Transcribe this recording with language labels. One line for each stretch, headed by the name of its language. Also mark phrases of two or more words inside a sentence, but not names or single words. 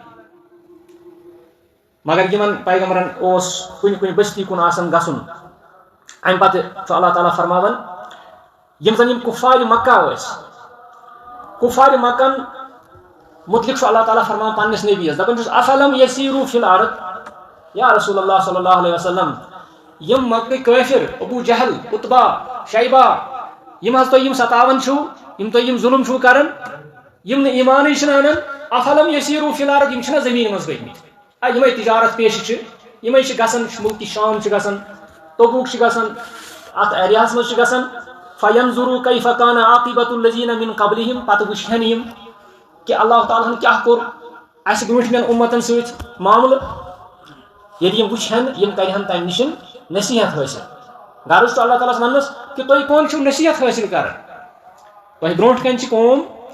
Kashmiri: مگر یمن پیغمبرن اوس کُنہِ کُنہِ بستی کُن آسان گژھُن امہِ پتہٕ چھُ اللہ تعالیٰ فرماوان یم زن یم کفار مکہ ٲسۍ کفار مکن متعلق چھُ اللہ تعالیٰ فرمان پننس نبیس دپان چھُس
Arabic: افلم یسیرو فی الارض یا رسول اللہ صلی اللہ علیہ وسلم
Kashmiri: یم مکہ کٲفر ابو جہل اتبا شیبہ یم حظ تُہۍ یم ستاوان چھُو یم تُہۍ یم ظلم چھُو کران یم نہٕ ایمانٕے چھِنہٕ انان افلم
Arabic: یسیرو فی الارض
Kashmiri: یم چھِنہ زمین منٛز گٔمٕتۍ یمے تجارت پیشہِ چھِ یمے چھِ گژھان ملکہِ شام چھِ گژھان تبوک چھِ گژھان اتھ ایریاہس منٛز چھِ گژھان
Arabic: فینظروا کیف کان عاقبۃ الذین من قبلہم
Kashmiri: پتہٕ وٕچھن یم کہ اللہ تعالیٰ ہن کیا کوٚر اسہِ برونٹھمٮ۪ن اُمتن سۭتۍ معاملہٕ ییٚلہِ یم وٕچھن یم کرہن تمہِ نِش نصیحت حٲصِل غرض چھُ اللہ تعالیٰ ہس وننس کہ تُہۍ کون چھِو نصیحت حٲصِل کران تۄہہِ برونٹھ کنہِ چھِ قوم